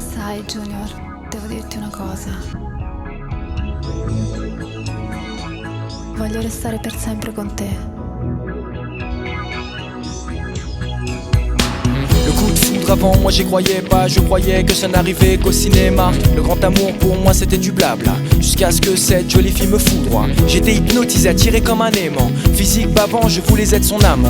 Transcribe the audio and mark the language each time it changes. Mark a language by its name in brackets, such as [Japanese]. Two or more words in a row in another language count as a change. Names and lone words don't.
[Italian] Sai, Junior, devo dirti una cosa. Voglio restare per sempre con te. [French] Le coup de foudre avant moi j'y croyais pas, je croyais que ça n'arrivait qu'au cinéma. Le grand amour pour moi c'était du blabla, jusqu'à ce que cette jolie fille me foudroie. J'étais hypnotisé, attiré comme un aimant. Physique bavant, je voulais être son amant.